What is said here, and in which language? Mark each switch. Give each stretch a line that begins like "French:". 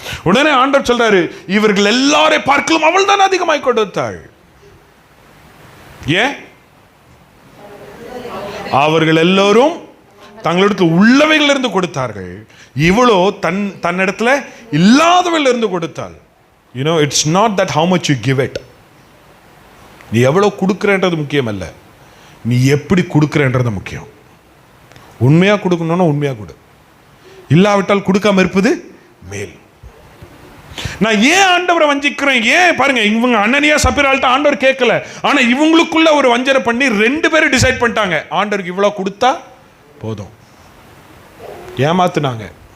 Tamil: உடனே ஆண்டவர் சொல்றாரு, இவர்கள் எல்லாரை பார்க்கலாம் அவள் தான் அதிகமாய் கொடுத்தாள். ஏன்? அவர்கள் எல்லோரும் தங்களிடத்தில் உள்ளவைகள் இருந்து கொடுத்தார்கள், இவ்வளோ தன்னிடத்துல இல்லாதவைகள் இருந்து கொடுத்தாள்.
English: You know, it's not that how much you give it.
Tamil: நீ எவ்வளோ கொடுக்குறன்றது முக்கியம் அல்ல, நீ எப்படி கொடுக்குறன்றது முக்கியம். உண்மையாக கொடுக்கணும்னா உண்மையாக கொடு, இல்லாவிட்டால் கொடுக்காம இருப்பது மேல். நான் ஏன் ஆண்டவரை வஞ்சிக்கிறேன்? ஏன் பாருங்க, இவங்க அனனியா சப்பீரால்ட்ட ஆண்டவர் கேட்கல, ஆனால் இவங்களுக்குள்ள ஒரு வஞ்சனை பண்ணி 2 பேரும் டிசைட் பண்ணிட்டாங்க, ஆண்டவருக்கு இவ்வளோ கொடுத்தா போதும். ஏமாத்துனாங்க.